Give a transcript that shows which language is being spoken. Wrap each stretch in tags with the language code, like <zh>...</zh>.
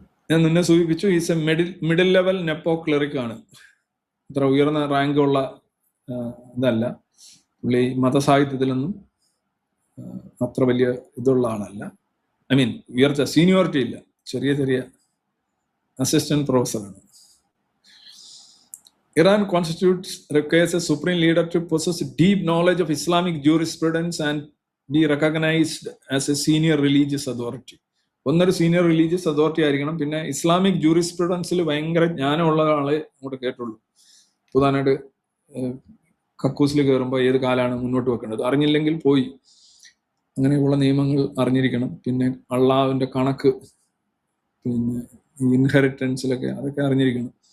<ml>ഞാൻ നിന്നെ സൂചിപ്പിച്ചു,</ml> <en>is a middle level നെപ്പോ cleric</en> <ml>ആണ്. ഇത്ര ഉയർന്ന റാങ്കുള്ള ഇതല്ല പുള്ളി. മതസാഹിത്യത്തിലൊന്നും അത്ര വലിയ ഇതുള്ള ആളല്ല. ഉയർച്ച സീനിയോറിറ്റി ഇല്ല, ചെറിയ അസിസ്റ്റന്റ് പ്രൊഫസറാണ്.</ml> <en>Iran constitutes requires a supreme leader to possess deep knowledge of Islamic jurisprudence and be recognized as a senior religious authority.</en> <ml>ഒന്നൊരു സീനിയർ റിലീജിയസ് അതോറിറ്റി ആയിരിക്കണം. പിന്നെ ഇസ്ലാമിക് ജൂറിസ്പ്രുഡൻസിൽ ഭയങ്കര ജ്ഞാനമുള്ള ആളെ അങ്ങോട്ട് കേട്ടുള്ളൂ. പ്രധാനമായിട്ട് കക്കൂസിൽ കയറുമ്പോൾ ഏത് കാലാണ് മുന്നോട്ട് വെക്കേണ്ടത് അറിഞ്ഞില്ലെങ്കിൽ പോയി. അങ്ങനെയുള്ള നിയമങ്ങൾ അറിഞ്ഞിരിക്കണം. പിന്നെ അള്ളാഹുവിന്റെ കണക്ക്, പിന്നെ ഇൻഹെറിറ്റൻസിലൊക്കെ അതൊക്കെ അറിഞ്ഞിരിക്കണം.</ml>